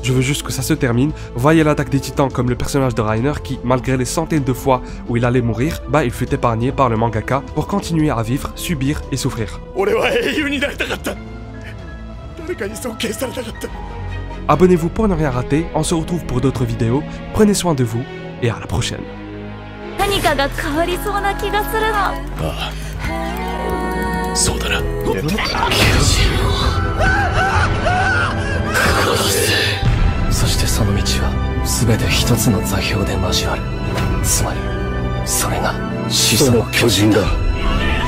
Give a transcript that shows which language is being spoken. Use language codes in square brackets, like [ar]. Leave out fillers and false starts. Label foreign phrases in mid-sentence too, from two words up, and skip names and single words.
[fr] Je veux juste que ça se termine. Voyez l'attaque des titans comme le personnage de Reiner qui, malgré les centaines de fois où il allait mourir, bah il fut épargné par le mangaka pour continuer à vivre, subir et souffrir. Abonnez-vous pour ne rien rater. On se retrouve pour d'autres vidéos. Prenez soin de vous et à la prochaine. [ja] 何かが変わりそうな気がするの。ああ、そうだな。そしてその道は全て一つの座標で交わる。つまりそれが始祖の巨人だ。